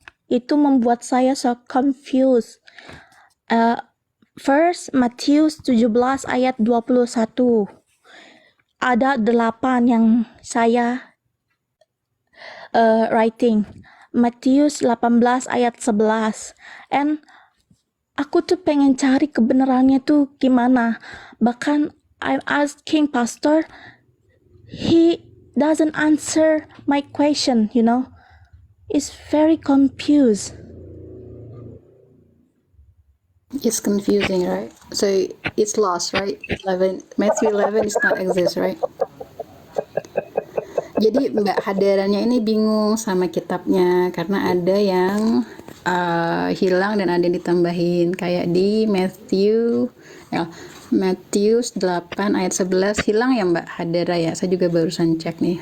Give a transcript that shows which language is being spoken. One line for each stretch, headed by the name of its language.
Indonesian: Itu membuat saya
English: so confused.
Indonesian: First, Matius 17 ayat 21. Ada 8 yang saya writing. Matius 18 ayat 11. And aku tuh pengen cari kebenarannya tuh gimana.
English: Bahkan I'm asking pastor, he doesn't answer my question, you know. It's very confused. It's confusing, right? So it's lost, right? Matthew 11 is not exist, right?
Indonesian: Jadi Mbak Hadaranya ini bingung sama kitabnya karena ada yang hilang dan ada yang ditambahin, kayak di Matius 8 ayat 11 hilang ya Mbak Hadara ya. Saya juga barusan cek nih.